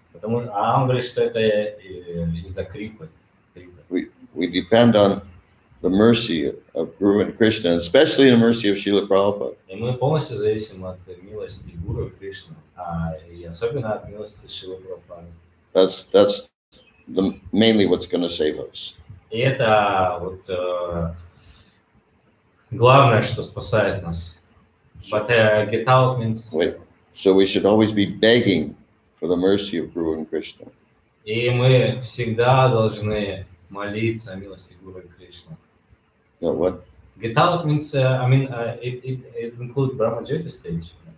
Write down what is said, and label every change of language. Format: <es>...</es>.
<ru>Он говорит, что это из-за крипы.</ru> <en>We depend on the mercy of Guru and Krishna, and especially the mercy of Srila Prabhupada.</en> <ru>И мы полностью зависим от милости Гуру и Кришны, и особенно от милости Шрилы Прабхупады.</ru> <en>That's mainly what's going to save us.</en> <ru>И это вот главное, что спасает нас.</ru> <en>But get out means... Wait. So we should always be begging for the mercy of Guru and Krishna.</en> <ru>И мы всегда должны молиться о милости Гуру и Кришны.</ru> <en>No, what? Get out means, it includes Brahma Jyoti stage.</en>